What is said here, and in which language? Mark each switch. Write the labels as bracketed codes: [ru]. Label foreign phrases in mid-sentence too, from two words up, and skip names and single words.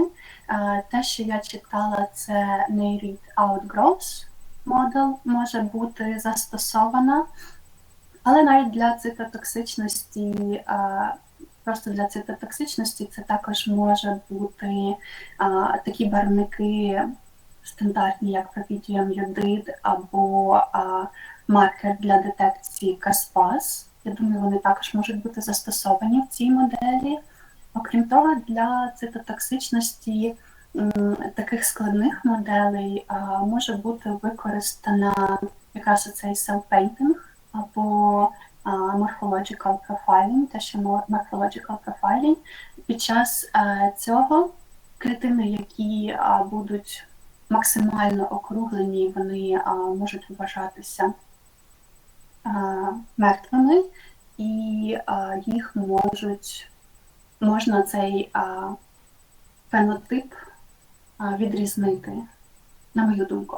[uk] Те, що я читала, це [en] Neurite Outgrowth [uk] модел може бути застосована, але навіть для цитотоксичності, просто для цитотоксичності це також може бути такі барвники стандартні, як пропітіум-йодид або маркер для детекції Каспас. Я думаю, вони також можуть бути застосовані в цій моделі. Окрім того, для цитотоксичності таких складних моделей може бути використана якраз оцей cell-painting або [en] morphological profiling, [uk] те, що [en] morphological profiling. [uk] Під час цього клітини, які будуть максимально округлені, вони можуть вважатися мертвими, і їх можна цей фенотип відрізнити, на мою думку.